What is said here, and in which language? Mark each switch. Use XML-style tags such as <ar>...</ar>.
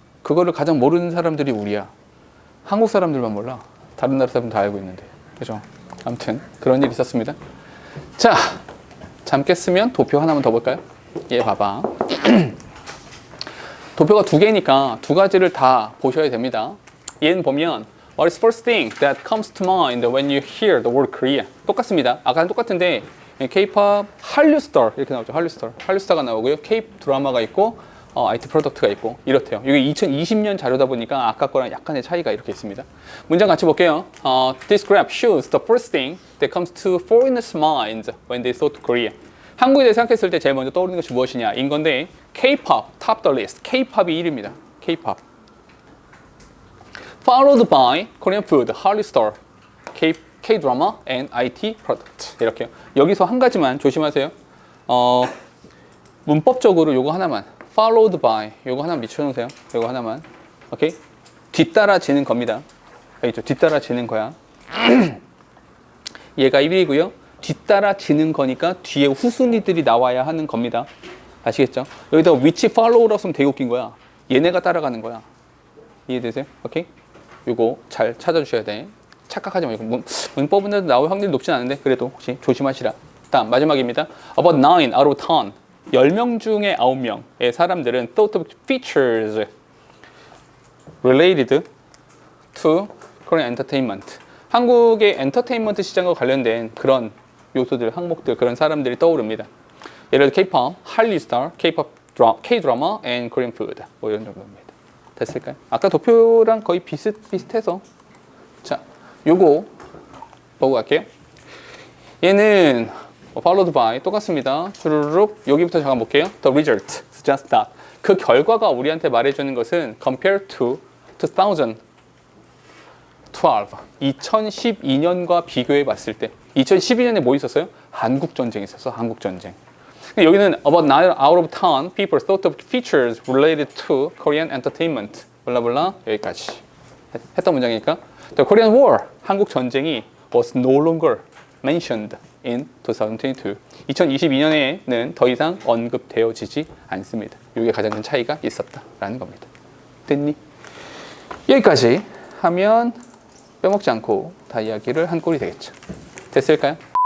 <ko>그거를 가장 모르는 사람들이 우리야. 한국 사람들만 몰라. 다른 나라 사람들 다 알고 있는데. 그죠? 아무튼 그런 일이 있었습니다. 자, 잠 깼으면 도표 하나만 더 볼까요? 얘 봐봐. 도표가 두 개니까 두 가지를 다 보셔야 됩니다. 얘는 보면</ko> <en>What is first thing that comes to mind when you hear the word Korea?</en> <ko>똑같습니다. 아까랑 똑같은데 K-pop, 한류 스타 이렇게 나오죠. 한류 스타가 나오고요. K 드라마가 있고 IT 프로덕트가 있고 이렇대요. 이게 2020년 자료다 보니까 아까 거랑 약간의 차이가 이렇게 있습니다. 문장 같이 볼게요.</ko> <en>This graph shows the first thing that comes to foreigners' minds when they thought Korea.</en> <ko>한국에 대해 생각했을 때 제일 먼저 떠오르는 것이 무엇이냐 인 건데</ko> <en>K-pop, top the list.</en> <ko>K-pop이 1위입니다. K-pop.</ko> <en>Followed by Korean food, Hallyu Star, K-drama, and IT product.</en> <ko>이렇게요. 여기서 한 가지만 조심하세요. 문법적으로 요거 하나만.</ko> <en>Followed by,</en> <ko>요거 하나 미쳐놓으세요. 요거 하나만. 오케이? 뒤따라지는 겁니다. 알겠죠? 뒤따라지는 거야. 얘가 1위고요. 뒤따라지는 거니까 뒤에 후순위들이 나와야 하는 겁니다. 아시겠죠? 여기다</ko> <en>which follow</en> <ko>라고 쓰면 되게 웃긴 거야. 얘네가 따라가는 거야. 이해되세요? 오케이? 요거 잘 찾아주셔야 돼. 착각하지 말고. 문법은 나올 확률이 높진 않은데 그래도 혹시 조심하시라. 다음 마지막입니다.</ko> <en>About 9 out of 10.</en> <ko>10명 중에 9명의 사람들은</ko> <en>thought of features related to Korean entertainment.</en> <ko>한국의 엔터테인먼트 시장과 관련된 그런 요소들, 항목들, 그런 사람들이 떠오릅니다. 예를 들어 K-pop, 한류 스타, K-pop, K-드라마,</ko> <en>and Korean food.</en> <ko>뭐 이런 정도입니다. 됐을까요? 아까 도표랑 거의 비슷해서. 자, 요거 보고 갈게요. 얘는</ko> <en>followed by</en> <ko>똑같습니다. 주르륵 여기부터 잠깐 볼게요.</ko> <en>The result, just that.</en> <ko>그 결과가 우리한테 말해주는 것은</ko> <en>compared to 2012,</en> <ko>2012년과 비교해 봤을 때 2012년에 뭐 있었어요? 한국 전쟁이 있었어. 한국 전쟁. 여기는</ko> <en>about 9 out of 10 people thought of features related to Korean entertainment.</en> <ko>블라블라 여기까지 했던 문장이니까</ko> <en>The Korean War,</en> <ko>한국 전쟁이</ko> <en>was no longer mentioned in 2022.</en> <ko>2022년에는 더 이상 언급되어지지 않습니다. 이게 가장 큰 차이가 있었다라는 겁니다. 됐니? 여기까지 하면 빼먹지 않고 다 이야기를 한 꼴이 되겠죠. 됐을까요?</ko>